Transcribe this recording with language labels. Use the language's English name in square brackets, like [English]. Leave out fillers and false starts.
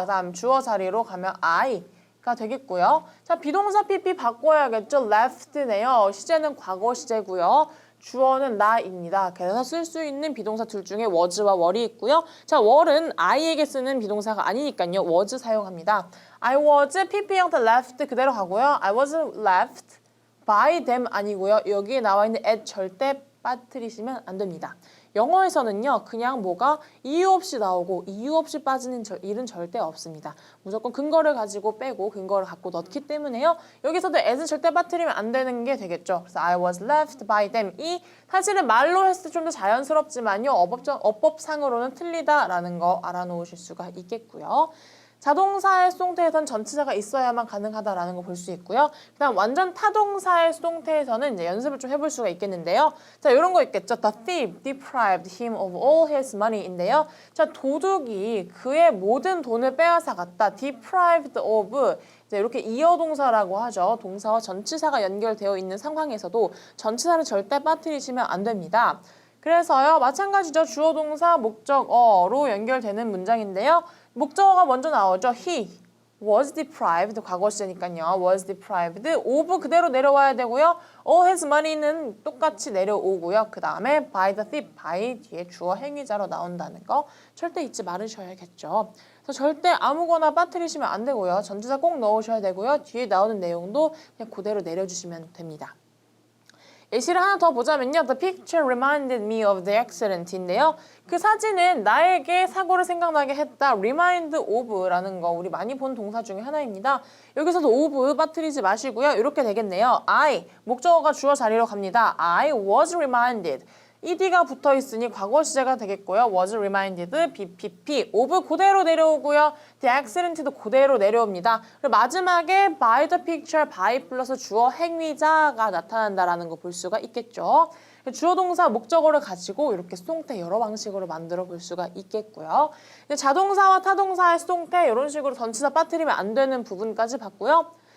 [Korean] 그 다음 주어 자리로 가면 I가 되겠고요. 자, 비동사 PP 바꿔야겠죠. left네요. 시제는 과거 시제고요. 주어는 나입니다. 그래서 쓸 수 있는 비동사 둘 중에 was와 were이 있고요. 자, were는 I에게 쓰는 비동사가 아니니까요. was 사용합니다. I was PP 형태 left 그대로 가고요. [English] I was left by them [Korean] 아니고요. 여기에 나와 있는 at 절대 빠뜨리시면 안 됩니다. 영어에서는요, 그냥 뭐가 이유 없이 나오고 이유 없이 빠지는 일은 절대 없습니다. 무조건 근거를 가지고 빼고 근거를 갖고 넣기 때문에요. 여기서도 as는 절대 빠뜨리면 안 되는 게 되겠죠. [English] 그래서 I was left by them. [Korean] 이 사실은 말로 했을 때 좀 더 자연스럽지만요, 어법상으로는 틀리다라는 거 알아놓으실 수가 있겠고요. 자동사의 수동태에선 전치사가 있어야만 가능하다라는 거 볼 수 있고요. 그다음 완전 타동사의 수동태에서는 이제 연습을 좀 해볼 수가 있겠는데요. 자, 이런 거 있겠죠. [English] The thief deprived him of all his money인데요. [Korean] 자, 도둑이 그의 모든 돈을 빼앗아 갔다. deprived of 이제 이렇게 이어동사라고 하죠. 동사와 전치사가 연결되어 있는 상황에서도 전치사를 절대 빠뜨리시면 안 됩니다. 그래서요, 마찬가지죠. 주어, 동사, 목적어로 연결되는 문장인데요. 목적어가 먼저 나오죠. [English] He was deprived, [Korean] 과거 시제니까요. was deprived of 그대로 내려와야 되고요. [English] all his money [Korean] 는 똑같이 내려오고요. 그 다음에 [English] by the thief, [Korean] by 뒤에 주어 행위자로 나온다는 거 절대 잊지 말으셔야겠죠. 그래서 절대 아무거나 빠뜨리시면 안 되고요. 전치사 꼭 넣으셔야 되고요. 뒤에 나오는 내용도 그냥 그대로 내려주시면 됩니다. 예시를 하나 더 보자면요. [English] The picture reminded me of the accident인데요. [Korean] 그 사진은 나에게 사고를 생각나게 했다. remind of라는 거 우리 많이 본 동사 중에 하나입니다. 여기서도 of 빠뜨리지 마시고요. 이렇게 되겠네요. I, 목적어가 주어 자리로 갑니다. [English] I was reminded. [Korean] ed가 붙어 있으니 과거 시제가 되겠고요. was reminded, BPP, of 그대로 내려오고요. the accident도 그대로 내려옵니다. 그리고 마지막에 [English] by the picture, [Korean] by 플러스 주어 행위자가 나타난다라는 거 볼 수가 있겠죠. 주어 동사 목적어를 가지고 이렇게 수동태 여러 방식으로 만들어 볼 수가 있겠고요. 자동사와 타동사의 수동태 이런 식으로 전치사 빠뜨리면 안 되는 부분까지 봤고요.